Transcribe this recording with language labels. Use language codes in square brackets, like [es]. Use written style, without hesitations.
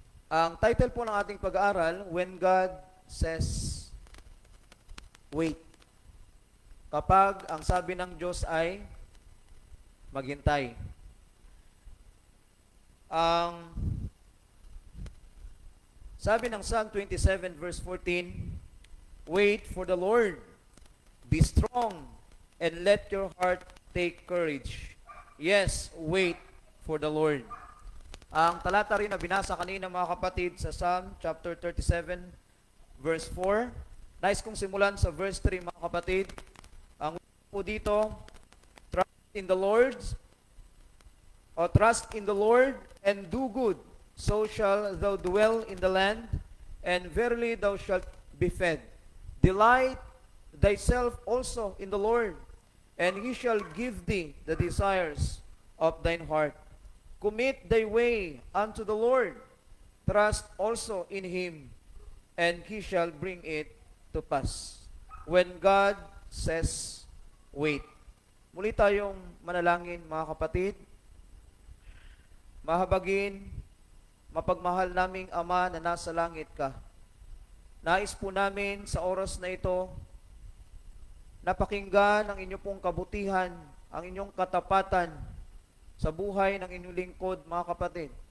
[tl] Ang title po ng ating pag-aaral, When God Says Wait. Kapag ang sabi ng Diyos ay maghintay. Ang sabi ng [en] Psalm 27 verse 14, Wait for the Lord, be strong, and let your heart take courage. Yes, wait for the Lord. [tl] Ang talata rin na binasa kanina mga kapatid sa Psalm chapter 37 verse 4. Nais kong simulan sa verse 3 mga kapatid. Ang po dito, [en] trust in the Lord, o trust in the Lord and do good, so shall thou dwell in the land, and verily thou shalt be fed. Delight thyself also in the Lord, and he shall give thee the desires of thine heart. Commit thy way unto the Lord, trust also in him, and he shall bring it to pass. When God says, wait. [tl] Muli tayong manalangin mga kapatid. Mahabagin, mapagmahal naming Ama na nasa langit ka. Nais po namin sa oras na ito, napakinggan ang inyong pong kabutihan, ang inyong katapatan sa buhay ng inyong lingkod, mga kapatid.